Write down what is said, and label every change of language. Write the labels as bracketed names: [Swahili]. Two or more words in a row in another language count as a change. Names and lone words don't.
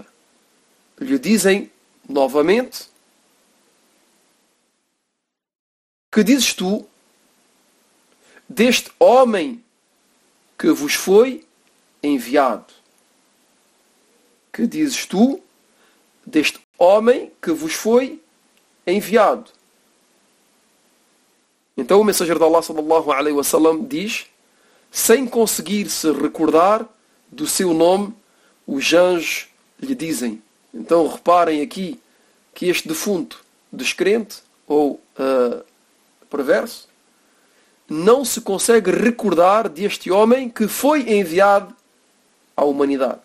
[Portuguese] Lhe dizem novamente: que dizes tu deste homem que vos foi enviado? Que dizes tu deste homem que vos foi enviado? Então o mensageiro de Allah [Arabic] صلى الله عليه وسلم [Portuguese] diz, sem conseguir se recordar do seu nome, os anjos lhe dizem. Então reparem aqui que este defunto descrente ou perverso não se consegue recordar deste homem que foi enviado à humanidade.